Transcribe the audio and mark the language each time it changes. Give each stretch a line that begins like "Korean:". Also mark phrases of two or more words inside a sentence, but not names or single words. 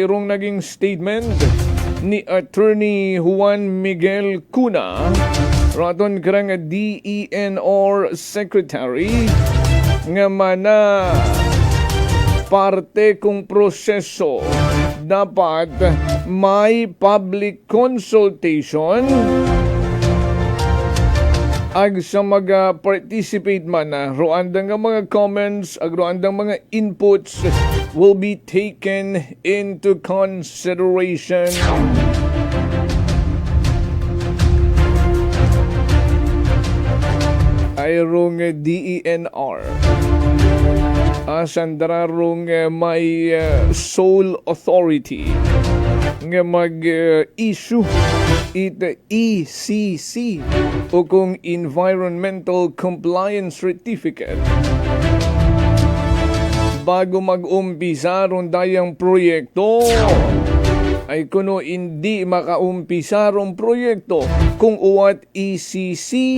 Inonhan: Rong naging statement ni Attorney Juan Miguel Cuna raton karang DENR Secretary nga mana parte kung proseso dapat may
English: public consultation
Inonhan: ag sa mag-participate man na roandang mga comments ag roandang mga inputs
English: will be taken into consideration.
Inonhan: Ayrong DENR asandararong may
English: sole authority
Inonhan: nga mag-issue it ECC o kung Environmental Compliance Certificate bago mag-umpisa ron dayang proyekto. Ay kuno hindi makaumpisa ron proyekto kung uwat ECC.